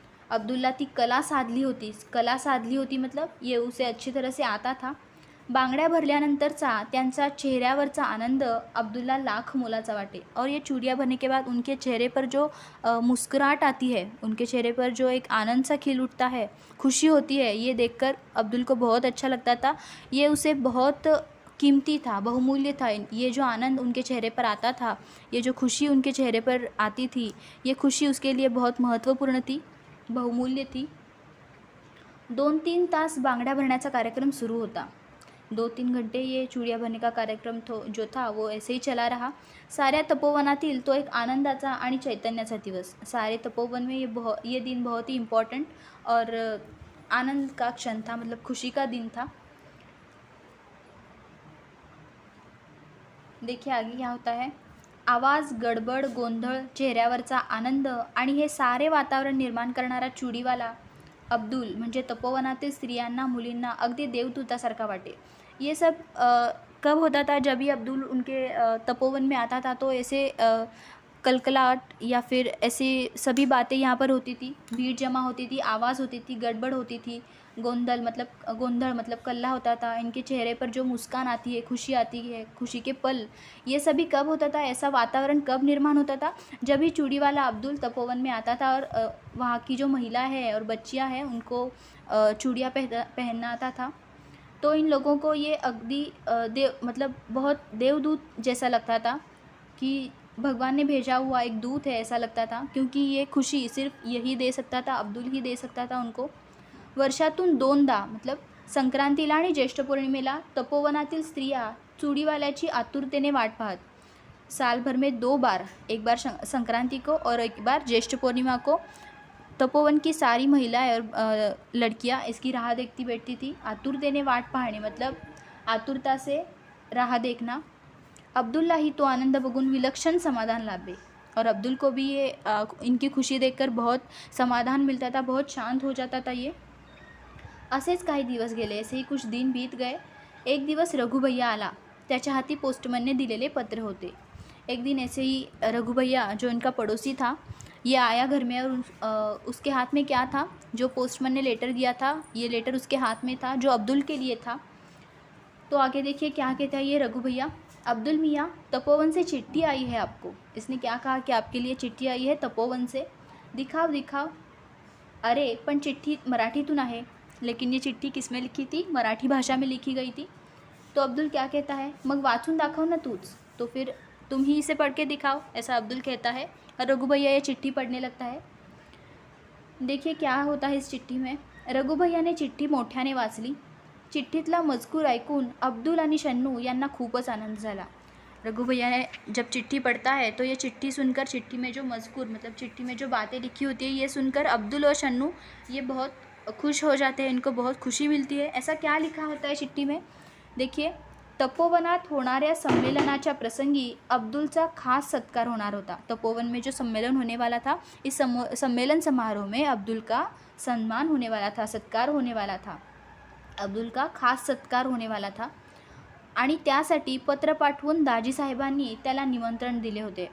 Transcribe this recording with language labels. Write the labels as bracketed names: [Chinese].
[Marathi] अब्दुल्ला ती कला साधली होती [Hindi] मतलब ये उसे अच्छी तरह से आता था। [Marathi] बांगड्या भरल्यानंतरचा त्यांचा चेहऱ्यावरचा आनंद अब्दुल्ला लाख मोलाचा वाटे। [Hindi] और ये चूड़ियाँ भरने के बाद उनके चेहरे पर जो मुस्कुराहट आती है, उनके चेहरे पर जो एक आनंद सा खिल उठता है, खुशी होती है, ये देखकर अब्दुल को बहुत अच्छा लगता था। ये उसे बहुत कीमती था, बहुमूल्य था। ये जो आनंद उनके चेहरे पर आता था, ये जो खुशी उनके चेहरे पर आती थी, ये खुशी उसके लिए बहुत महत्त्वपूर्ण थी, बहुमूल्य थी। [Marathi] 2-3 तास बांगड्या भरण्याचा कार्यक्रम शुरू होता। [Hindi] 2-3 घंटे ये चूड़ियाँ भरने का कार्यक्रम जो था वो ऐसे ही चला रहा। [Marathi] साऱ्या तपोवनातील तो एक आनंदाचा आणि चैतन्याचा दिवस। [Hindi] सारे तपोवन में ये दिन बहुत ही इम्पॉर्टेंट और आनंद का क्षण था, मतलब खुशी का दिन था। देखिए आगे क्या होता है। [Marathi] आवाज़, गडबड, गोंधळ, चेहऱ्यावरचा आनंद आणि हे सारे वातावरण निर्माण करणारा चूड़ीवाला अब्दुल म्हणजे तपोवनातील स्त्रियांना, मुलींना अगदी देवदूतासारखा वाटे। [Hindi] ये सब कब होता था? जब भी अब्दुल उनके तपोवन में आता था तो ऐसे कलकलाहट या फिर ऐसी सभी बातें यहाँ पर होती थी, भीड़ जमा होती थी, आवाज़ होती थी, गड़बड़ होती थी, गोंधळ मतलब कल्ला होता था। इनके चेहरे पर जो मुस्कान आती है, खुशी आती है, खुशी के पल, ये सभी कब होता था? ऐसा वातावरण कब निर्माण होता था? जब भी चूड़ीवाला अब्दुल तपोवन में आता था और वहाँ की जो महिला है और बच्चियाँ हैं उनको चूड़ियाँ पहनना आता था, तो इन लोगों को ये अगदी मतलब बहुत देवदूत जैसा लगता था कि भगवान ने भेजा हुआ एक दूत है, ऐसा लगता था, क्योंकि ये खुशी सिर्फ यही दे सकता था, अब्दुल ही दे सकता था उनको। [Marathi] वर्षातून 2दा मतलब संक्रांतीला आणि ज्येष्ठ पौर्णिमेला तपोवनातील स्त्रिया चूड़ीवाल्याची आतुरतेने वाट पाहत। [Hindi] साल भर में 2 बार, एक बार संक्रांति को और एक बार ज्येष्ठ पूर्णिमा को तपोवन की सारी महिलाएं और लड़कियां इसकी राह देखती बैठती थी। [Marathi] आतुरतेने वाट पाहणे [Hindi] मतलब आतुरता से राह देखना। [Marathi] अब्दुल्ला ही तो आनंद बघून विलक्षण समाधान लाभे [Hindi] और अब्दुल को भी ये इनकी खुशी देखकर बहुत समाधान मिलता था, बहुत शांत हो जाता था ये। [Marathi] असेच काही दिवस गेले, [Hindi] ऐसे ही कुछ दिन बीत गए। [Marathi] एक दिवस रघु भैया आला, त्याच्या हाती पोस्टमैन ने दिलेले पत्र होते। [Hindi] एक दिन ऐसे ही रघु भैया जो इनका पड़ोसी था ये आया घर में और उसके हाथ में क्या था? जो पोस्टमैन ने लेटर दिया था, ये लेटर उसके हाथ में था जो अब्दुल के लिए था। तो आगे देखिए क्या कहता है ये रघु भैया। अब्दुल मियाँ, तपोवन से चिट्ठी आई है आपको। इसने क्या कहा कि आपके लिए चिट्ठी आई है तपोवन से, दिखाओ दिखाओ। [Marathi] अरे पण चिट्ठी मराठीतून आहे, [Hindi] लेकिन ये चिट्ठी किस में लिखी थी, मराठी भाषा में लिखी गई थी। तो अब्दुल क्या कहता है, [Marathi] मग वाचून दाखव ना तूच, [Hindi] तो फिर तुम ही इसे पढ़ के दिखाओ, ऐसा अब्दुल कहता है। और रघु भैया ये चिट्ठी पढ़ने लगता है। देखिए क्या होता है इस चिट्ठी में। [Marathi] रघु भैयाने चिट्ठी मोठ्याने वाचली। चिठ्ठीतला मजकूर ऐकून अब्दुल आणि शन्नू यांना खूपच आनंद झाला। [Hindi] रघु भैया ने जब चिट्ठी पढ़ता है तो ये चिट्ठी सुनकर, चिट्ठी में जो मजकूर मतलब चिट्ठी में जो बातें लिखी होती है ये सुनकर अब्दुल और शन्नू ये बहुत खुश हो जाते हैं, इनको बहुत खुशी मिलती है। ऐसा क्या लिखा होता है चिट्ठी में, देखिए। [Marathi] तपोवनात होणाऱ्या संमेलनाच्या प्रसंगी अब्दुलचा खास सत्कार होणार होता। [Hindi] तपोवन में जो सम्मेलन होने वाला था, इस सम्मेलन समारोह में अब्दुल का सम्मान होने वाला था, सत्कार होने वाला था, अब्दुल का खास सत्कार होने वाला था। [Marathi] आणि त्यासाठी पत्र पाठवून दाजी साहेबांनी त्याला निमंत्रण दिले होते।